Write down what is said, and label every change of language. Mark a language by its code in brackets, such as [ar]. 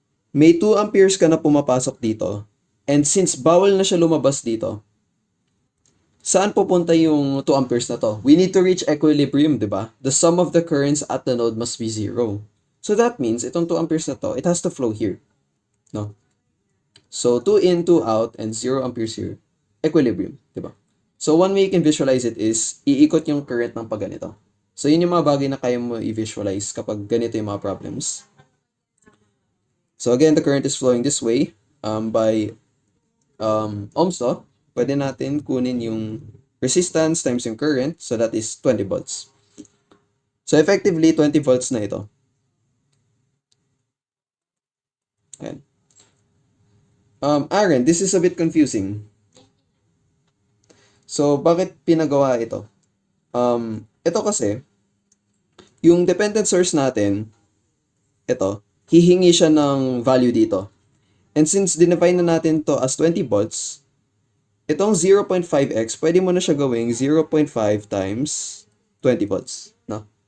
[tl] May 2 amperes ka na pumapasok dito. And since bawal na siya lumabas dito, saan pupunta yung 2 amperes na to? [en] We need to reach equilibrium, di ba? The sum of the currents at the node must be 0. So that means, [tl] itong 2 amperes na to, [en] it has to flow here. No? So 2 in, 2 out, and 0 amperes here. Equilibrium, di ba? So one way you can visualize it is, [tl] iikot yung current ng pagganito. So yun yung mga bagay na kaya mo i-visualize kapag ganito yung mga problems. [en] So again, the current is flowing this way by Ohm's law. [tl] Pwede natin kunin yung resistance times yung current. [en] So that is 20 volts. So effectively, 20 volts na ito. [tl] Ayan. [en] Aaron, this is a bit confusing. [tl] So bakit pinagawa ito? Ito kasi, yung dependent source natin, ito, hihingi siya ng value dito. And since dinefine na natin to as 20 volts, itong 0.5x, pwede mo na siya gawing 0.5 times 20 volts. No?